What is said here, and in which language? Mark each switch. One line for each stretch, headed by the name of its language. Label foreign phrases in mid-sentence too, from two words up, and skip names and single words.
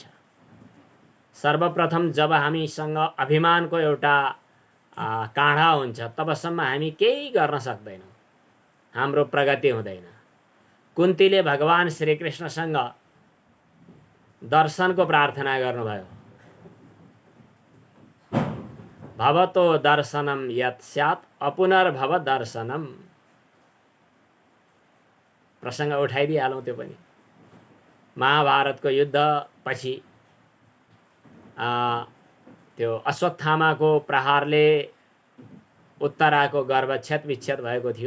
Nepali: सर्वप्रथम जब हामीसँग अभिमानको एउटा काँडा हुन्छ तबसम्म हामी केही गर्न सक्दैनौँ, हाम्रो प्रगति हुँदैन। कुन्तीले भगवान श्रीकृष्णसँग दर्शनको प्रार्थना गर्नुभयो।
Sanskrit: भवतो दर्शनम यत् स्यात् अपुनर्भव दर्शनम।
Nepali: प्रसङ्ग उठाइदिइहालौँ त्यो पनि। महाभारतको युद्ध पछि त्यो अश्वत्थामाको प्रहारले उत्तराको गर्भ क्षतविक्षत भएको थियो।